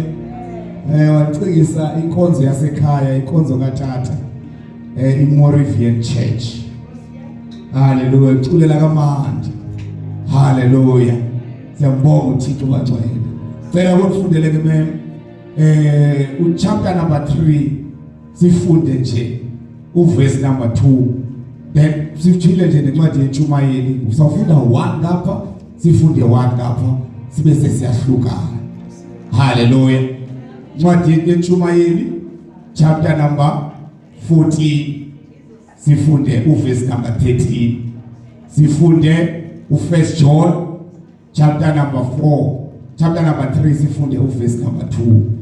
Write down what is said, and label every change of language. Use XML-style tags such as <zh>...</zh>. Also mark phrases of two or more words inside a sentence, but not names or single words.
<xh>Wacingisa inkonzo yasekhaya, inkonzo kaTata. iMoravian Church. Hallelujah. Uculela kamandi. Hallelujah. Siyambonga uThixo kangcwele. Cela ukufundele ke mem</xh> <en>chapter number 3</en> <xh>sifunde nje</xh> <en>uverse number 2.</en> <xh>Then sifundile nje nencwadi yentshumayeli. Usawufunda 1 ngapha, sifunde 1 ngapha, sibe sesiyahlukana. Hallelujah. Incwadi yentshumayeli</xh> <en>chapter number 14</en> <xh>sifunde</xh> <en>uverse number 13.</en> <xh>Sifunde u1</xh> <en>John chapter number 4, chapter number 3</en> <xh>sifunde</xh> <en>uverse number 2.</en>